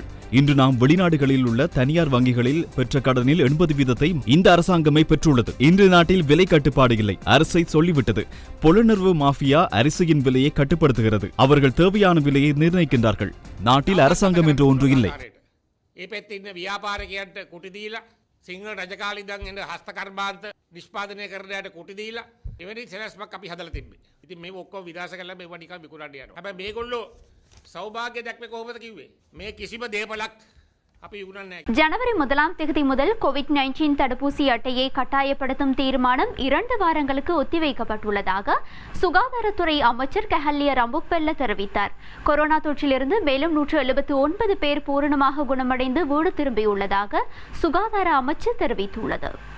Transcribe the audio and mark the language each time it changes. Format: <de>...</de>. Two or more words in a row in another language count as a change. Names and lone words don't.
<ta>இன்று நாம் வெளிநாடுகளில் உள்ள தனியார் வங்கிகளில் பெற்ற கடனில் 80% இந்த அரசாங்கமே பெற்றுள்ளது. இன்று நாட்டில் விலை கட்டுப்பாடு இல்லை. அரசை சொல்லிவிட்டது. புலனர்வு மாஃபியா அரிசியின் விலையை கட்டுப்படுத்துகிறது. அவர்கள் தேவையான விலையை நிர்ணயிக்கின்றார்கள். நாட்டில் அரசாங்கம் என்று ஒன்று இல்லை.</ta> <si>வியாபாரிகයන්ට කුටි දීලා සිංහල රජකාලිදන් එන හස්තකර්මාන්ත නිෂ්පාදනය කරනයට කුටි දීලා එවැනි සෙනස්මක් අපි හදලා තිබ්බේ. ඉතින් මේව ඔක්කොම විනාශ කරලා මේව නිකන් විකුණන්න යනවා. හැබැයි මේගොල්ලෝ සෞභාග්‍ය දැක්මේ කොහොමද කිව්වේ? මේ කිසිම දේපලක්</si> <ta>ஜனவரி 1ஆம் தேதி முதல் கோவிட்-19 தடுப்பூசி அட்டையை கட்டாயப்படுத்தும் தீர்மானம் 2 வாரங்களுக்கு ஒத்திவைக்கப்பட்டுள்ளதாக சுகாதாரத்துறை அமைச்சர் கஹல்லிய ரம்புக்வெல்ல தெரிவித்தார். கொரோனா தொற்றிலிருந்து மேலும் 179 பேர் பூரணமாக குணமடைந்து வீடு திரும்பியுள்ளதாக சுகாதார அமைச்சர் தெரிவித்துள்ளது.</ta>